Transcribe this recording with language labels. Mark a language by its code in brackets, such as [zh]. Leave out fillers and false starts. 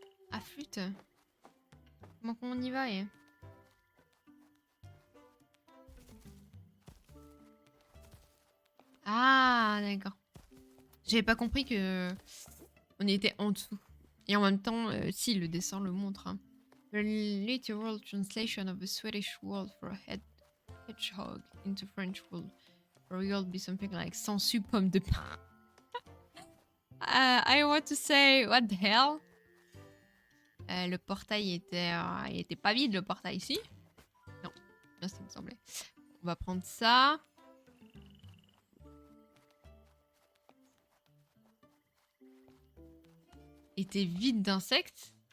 [fr] Ah, flûte. Comment on y va, eh? Ah, d'accord. J'avais pas compris que on était en dessous. Et en même temps, si, le dessin le montre. Hein. [en] The literal translation of the Swedish word for a hedgehog into French will be something like sensu [fr] pomme de pain. [en] I want to say, what the hell? [fr] Le portail il était pas vide, le portail ici. Non, bien ça me semblait. On va prendre ça. Était vide d'insectes.